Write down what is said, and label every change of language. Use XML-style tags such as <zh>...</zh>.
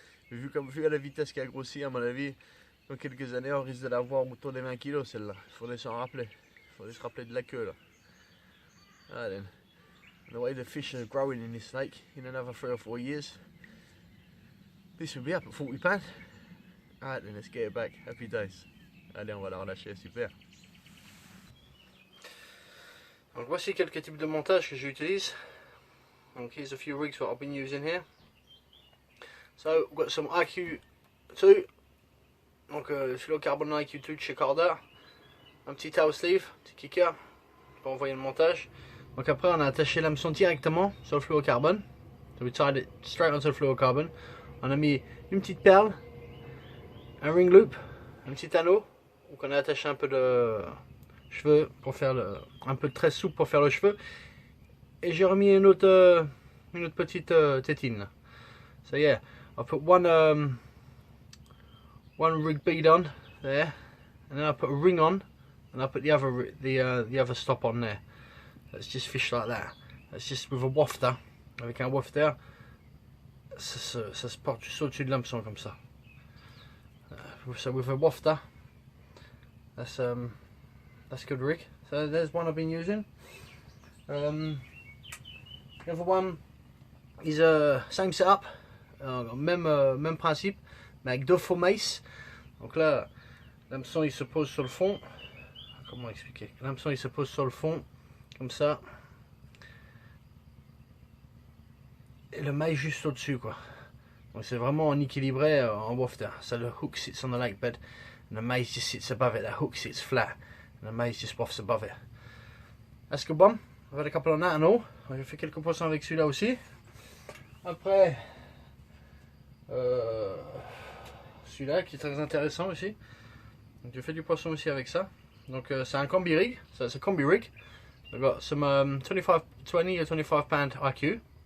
<fr>Vu à la vitesse qui a grossi, à mon avis, dans quelques années, on risque de la voir autour des 20 kilos celle-là. Il faudrait s'en rappeler. Il faudrait se rappeler de la queue là.</fr> <en>Ah, then. The way the fish are growing in this lake, in another 3 or 4 years, this will be up at 40 pounds. Alright then, let's get it back. Happy days.</en> <fr>Allez, on va la relâcher, super. Donc voici quelques types de montage que j'utilise. Donc</fr> <en>here's a few rigs what I've been using here. So we've got some IQ2,</en> <fr>donc le fluorocarbone IQ2 de chez Corda, un petit tail sleeve, petit kicker pour envoyer le montage. Donc après on a attaché l'hameçon directement sur le fluorocarbone.</fr> <en>So we tied it straight onto the fluorocarbon.</en> <fr>On a mis une petite perle, un ring loop, un petit anneau. Donc on a attaché un peu de cheveux pour faire un peu de tresse souple pour faire le cheveu. Et j'ai remis une autre petite tétine.</fr> <en>So yeah, I put one rig bead on there, and then I put a ring on, and I put the other stop on there. That's just fish like that. That's just with a wafter.</en> <fr>Avec un wafter, ça se porte juste au-dessus de l'hameçon comme ça.</fr> <en>So with a wafter, that's good rig. So there's one I've been using. The other one is same setup,</en> <fr>même principe, mais avec 2 faux maces. Donc là, l'hameçon il se pose sur le fond. Comment expliquer? L'hameçon il se pose sur le fond, comme ça. Et le maille juste au-dessus, quoi. Donc c'est vraiment en équilibré en wafter.</fr> <en>So the hook sits on the lake bed, and the maze just sits above it. The hook sits flat, and the maze just wafts above it. That's good one. I've had a couple on that and all.</en> <fr>J'ai fait quelques poissons avec celui-là aussi. Après, celui-là qui est très intéressant aussi. Donc j'ai fait du poisson aussi avec ça. Donc c'est un combi rig.</fr> <en>So it's a combi rig. I've got some 20 or 25 pound IQ.</en>